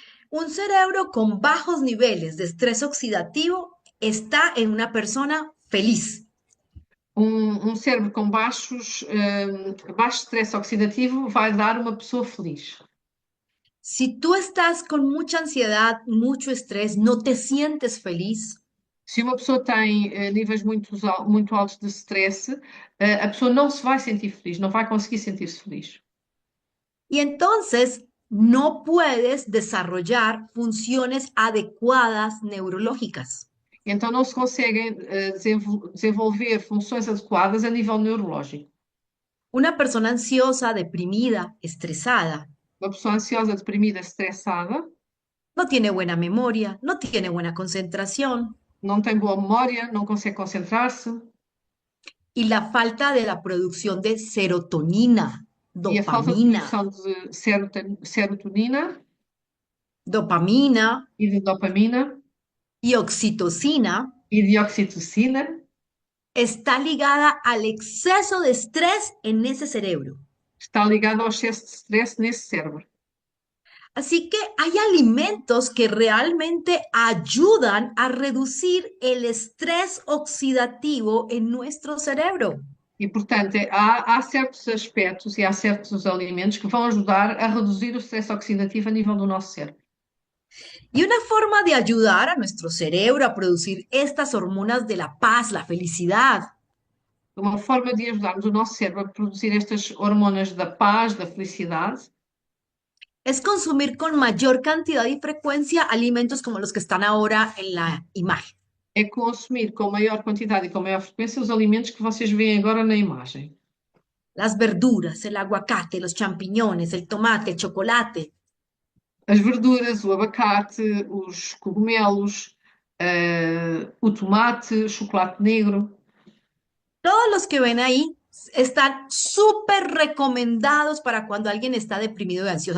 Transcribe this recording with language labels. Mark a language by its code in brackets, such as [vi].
[es] Un cerebro con bajos niveles de estrés oxidativo está en una persona feliz. [pt] Um cérebro com baixo stress oxidativo vai dar uma pessoa feliz. [es] Si tú estás con mucha ansiedad, mucho estrés, no te sientes feliz, [pt] Se uma pessoa tem níveis muito altos de stress, a pessoa não se vai sentir feliz, não vai conseguir sentir-se feliz. [es] y entonces no puedes desarrollar funciones adecuadas neurológicas. [pt] Então não se conseguem desenvolver funções adequadas a nível neurológico. [es] Una persona ansiosa, deprimida, estresada, [pt] Uma pessoa ansiosa, deprimida, estressada, [es] no tiene buena memoria, no tiene buena concentración [pt] não tem boa memória, não consegue concentrar-se. [es] y la falta de la producción de serotonina. [pt] e a falta de [es] dopamina, [pt] produção de serotonina [es] dopamina [pt] e de dopamina [es] y oxitocina [pt] e de oxitocina [es] está ligada al exceso de estrés en ese cerebro. [pt] está ligado ao excesso de stress nesse cérebro. [es] Así que hay alimentos que realmente ayudan a reducir el estrés oxidativo en nuestro cerebro. [pt] E, portanto, há certos aspectos e há certos alimentos que vão ajudar a reduzir o stress oxidativo a nível do nosso cérebro. [es] Y una forma de ayudar a nuestro cerebro a producir estas hormonas de la paz, la felicidad, [pt] Uma forma de ajudarmos o nosso cérebro a produzir estas hormonas da paz, da felicidade, [es] es consumir con mayor cantidad y frecuencia alimentos como los que están ahora en la imagen. [pt] é consumir com maior quantidade e com maior frequência os alimentos que vocês veem agora na imagem. [es] Las verduras, el aguacate, los champiñones, el tomate, el chocolate. [pt] As verduras, o abacate, os cogumelos, o tomate, o chocolate negro. [es] Todos los que ven ahí están súper recomendados para cuando alguien está deprimido y ansioso.